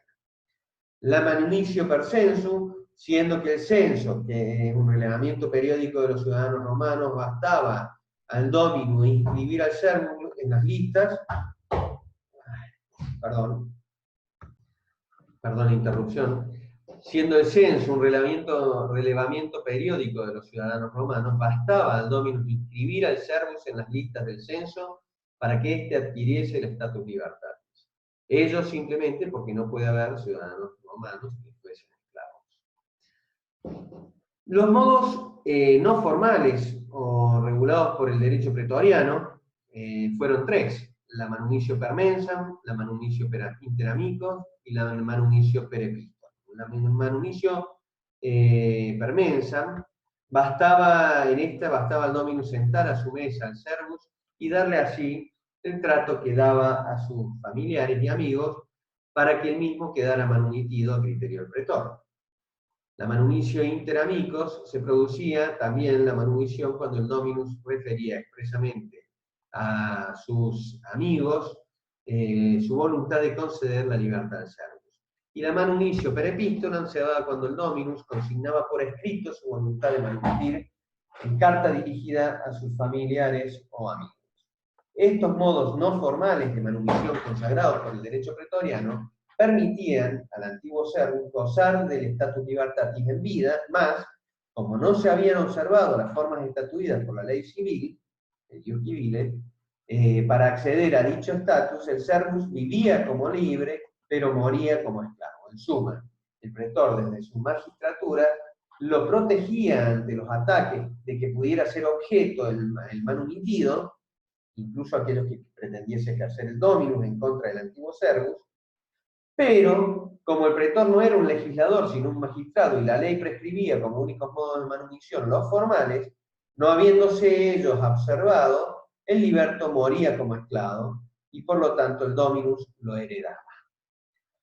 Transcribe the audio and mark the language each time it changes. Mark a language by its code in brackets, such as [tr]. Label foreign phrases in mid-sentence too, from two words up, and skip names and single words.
[es] La [la] manumicio percensu, [es] siendo que el censo, que es un relevamiento periódico de los ciudadanos romanos, bastaba al dominus inscribir al servus en las listas, perdón la interrupción, siendo el censo un relevamiento periódico de los ciudadanos romanos, bastaba al dominus inscribir al servus en las listas del censo para que éste adquiriese el [la] status libertatis. [es] Ello simplemente porque no puede haber ciudadanos romanos que fuesen esclavos. Los modos no formales o regulados por el derecho pretoriano fueron 3: la [la] manumicio per mensam, [es] la [la] manumicio per inter amicos [es] y la [la] manumicio per epistolo. [es] La [la] manumicio per mensam [es] bastaba al dominus sentar a su mesa al servus y darle así el trato que daba a sus familiares y amigos para que el mismo quedara manumitido a criterio del pretor. La [la] manumicio inter amicos [es] se producía también la manumisión cuando el dominus refería expresamente a sus amigos su voluntad de conceder la libertad al servus. Y la [la] manumicio per epistolam [es] se daba cuando el dominus consignaba por escrito su voluntad de manumitir en carta dirigida a sus familiares o amigos. Estos modos no formales de manumisión consagrados por el derecho pretoriano permitían al antiguo servus gozar del [la] status libertatis [es] en vida, más, como no se habían observado las formas estatuidas por la ley civil, el [la] ius civile, [es] para acceder a dicho estatus, el servus vivía como libre, pero moría como esclavo. En suma, el pretor, desde su magistratura, lo protegía ante los ataques de que pudiera ser objeto el manumitido, incluso aquellos que pretendiese ejercer el dominus en contra del antiguo servus, pero como el pretor no era un legislador sino un magistrado y la ley prescribía como únicos modos de manumisión los formales, no habiéndose ellos observado, el liberto moría como esclavo y por lo tanto el dominus lo heredaba.